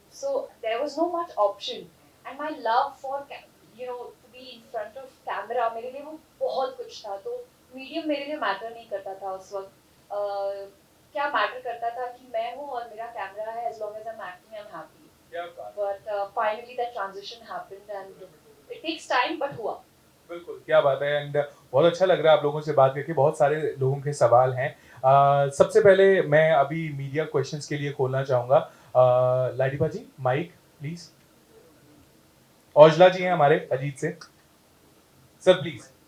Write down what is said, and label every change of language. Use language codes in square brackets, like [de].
[en] so there was no much option and my love for you know to be in front of camera, [hi] मेरे लिए वो बहुत कुछ था। तो मीडियम मेरे लिए मैटर नहीं करता था उस वक्त। क्या मैटर करता था कि मैं हूँ और मेरा कैमरा है, [en] as long as I'm acting I'm happy. [hi] क्या बात। [en] But finally that transition happened and it takes time but [hi] हुआ। बिल्कुल क्या बात है। एंड बहुत अच्छा लग रहा है आप लोगों से बात करके, बहुत सारे लोगों के सवाल हैं। सबसे पहले मैं अभी मीडिया क्वेश्चंस के लिए खोलना चाहूंगा। लाडीपा जी माइक प्लीज। औजला जी हैं हमारे अजीत से, सर प्लीज।